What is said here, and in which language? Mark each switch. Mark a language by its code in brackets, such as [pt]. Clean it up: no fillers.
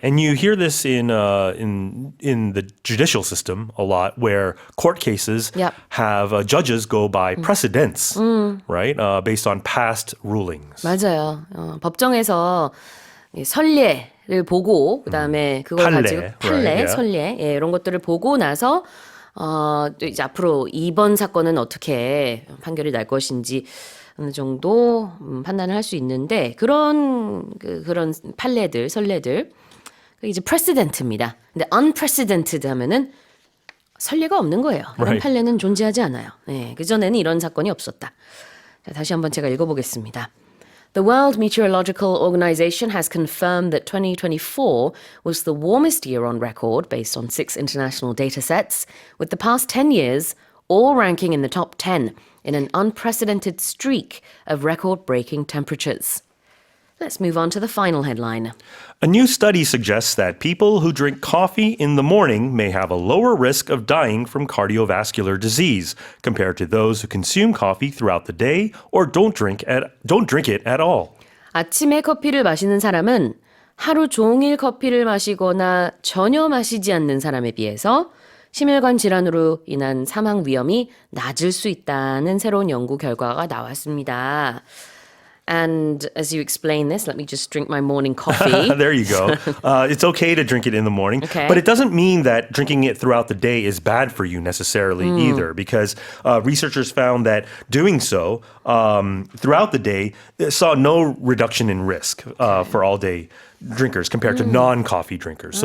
[en] And you hear this in the judicial system a lot where court cases have judges go by precedents, right? Based on past rulings. [ko] 맞아요. 법정에서 선례를 보고 그다음에 그걸 판례, 가지고 판례, [en] right, yeah. [ko] 선례 이런 것들을 보고 나서 또 이제 앞으로 이번 사건은 어떻게 판결이 날 것인지 어느 정도 판단을 할 수 있는데 그런 판례들, 선례들 이제 precedente입니다. 근데 unprecedented 하면은 선례가 없는 거예요. 이런 [en] Right. [ko] 판례는 존재하지 않아요. 네, 그전에는 이런 사건이 없었다. 자, 다시 한번 제가 읽어보겠습니다. [en] The World Meteorological Organization has confirmed that 2024 was the warmest year on record based on 6 international data sets, with the past 10 years all ranking in the top 10 in an unprecedented streak of record-breaking temperatures. Let's move on to the final headline. A new study suggests that people who drink coffee in the morning may have a lower risk of dying from cardiovascular disease compared to those who consume coffee throughout the day or don't drink it at all. [ko] 아침에 커피를 마시는 사람은 하루 종일 커피를 마시거나 전혀 마시지 않는 사람에 비해서 심혈관 질환으로 인한 사망 위험이 낮을 수 있다는 새로운 연구 결과가 나왔습니다. [en] And as you explain this, let me just drink my morning coffee. There you go. It's okay to drink it in the morning, Okay. but it doesn't mean that drinking it throughout the day is bad for you necessarily either, because researchers found that doing so throughout the day saw no reduction in risk for all-day drinkers compared to non-coffee drinkers.